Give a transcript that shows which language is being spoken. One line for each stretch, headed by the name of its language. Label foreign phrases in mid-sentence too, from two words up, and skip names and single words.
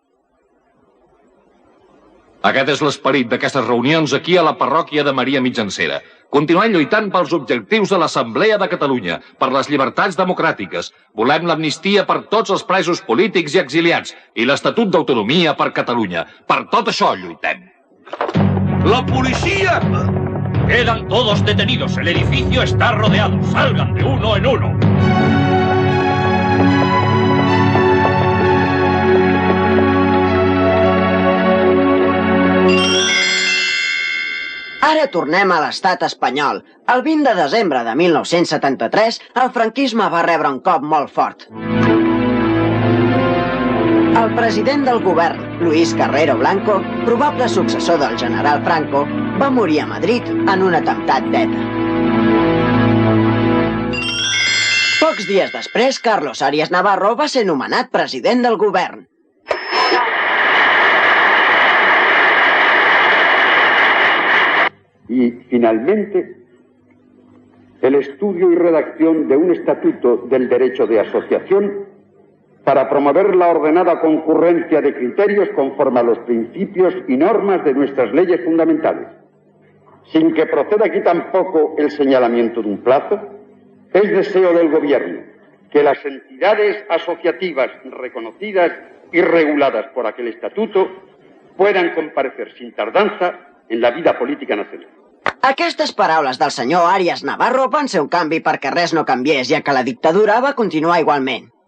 Catalan: Aquest és l'esperit d'aquestes reunions aquí a la parròquia de Maria Mitjancera. Continuem lluitant pels objectius de l'Assemblea de Catalunya, per les llibertats democràtiques. Volem l'amnistia per tots els presos polítics i exiliats i l'Estatut d'Autonomia per Catalunya. Per tot això lluitem.
Spanish: ¡La policía! Quedan todos detenidos. El edificio está rodeado. Salgan de uno en uno.
Catalan: Ara tornem a l'estat espanyol. El 20 de desembre de 1973, el franquisme va rebre un cop molt fort. El president del govern, Luis Carrero Blanco, probable successor del general Franco, va morir a Madrid en un atemptat d'ETA. Pocs dies després, Carlos Arias Navarro va ser nomenat president del govern.
Spanish: Y, finalmente, el estudio y redacción de un estatuto del derecho de asociación para promover la ordenada concurrencia de criterios conforme a los principios y normas de nuestras leyes fundamentales. Sin que proceda aquí tampoco el señalamiento de un plazo, es deseo del Gobierno que las entidades asociativas reconocidas y reguladas por aquel estatuto puedan comparecer sin tardanza en la vida política nacional.
Catalan: Aquestes paraules del senyor Arias Navarro van ser un canvi perquè res no canviés, ja que la dictadura va continuar igualment.